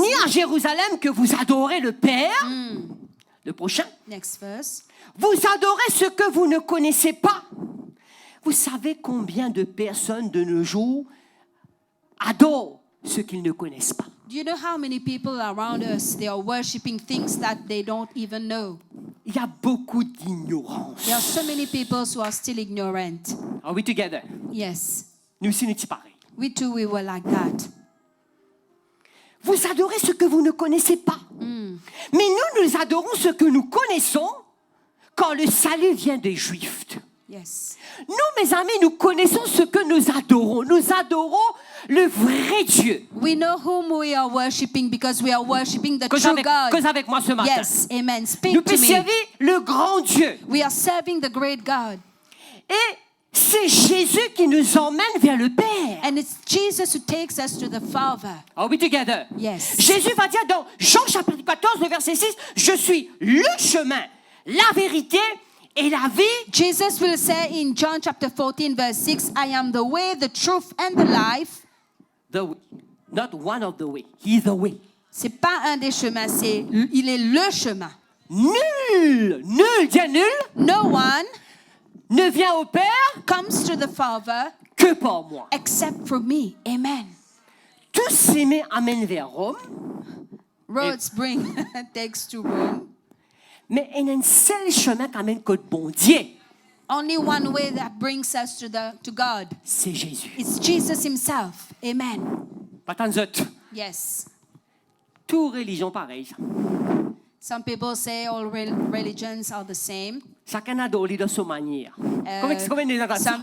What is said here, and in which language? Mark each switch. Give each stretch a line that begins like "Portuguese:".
French: ni à Jérusalem que vous adorez le Père. Le prochain.
English: Next verse.
French: Vous adorez ce que vous ne connaissez pas. Vous savez combien de personnes de nos jours adorent ce qu'ils ne connaissent pas.
English: Do you know how many people around us, they are worshiping things that they don't even know?
French: Il y a beaucoup d'ignorance.
English: There are so many people who are still ignorant. Are we together? Yes,
French: Nous aussi, nous sommes pareils.
English: we too, we were like that.
French: Vous adorez ce que vous ne connaissez pas. Mais nous adorons ce que nous connaissons quand le salut vient des Juifs.
English: Yes.
French: Nous, mes amis, nous connaissons ce que nous adorons. Nous adorons le vrai Dieu.
English: We know whom we are worshiping because we are worshiping the true God.
French: Cause avec moi ce matin.
English: Yes, amen. Speak
French: Nous
English: to me.
French: servons le grand Dieu.
English: We are serving the great God.
French: Et c'est Jésus qui nous emmène vers le Père.
English: And it's Jesus who takes us to the Father. Are we together? Yes.
French: Jésus va dire dans Jean chapitre 14, le verset 6, « Je suis le chemin, la vérité et la vie. »
English: Jesus will say in John chapter 14 verse 6, I am the way, the truth and the life. The way. Not one of the way. He is the way.
French: C'est pas un des chemins, il est le chemin. Nul, dis nul,
English: No one
French: ne vient au Père
English: comes to the Father
French: que par moi.
English: except for me. Amen.
French: Tous ces chemins amènent vers Rome,
English: Roads bring takes to Rome.
French: mais il y a un seul chemin qui amène que bon Dieu.
English: Only one way that brings us to God.
French: C'est Jésus.
English: It's Jesus himself. Amen.
French: Pas tant d'autres.
English: Yes.
French: Toute religion pareille.
English: Some people say all religions are the same.
French: Chacun adore de sa manière. Comment on dit ça?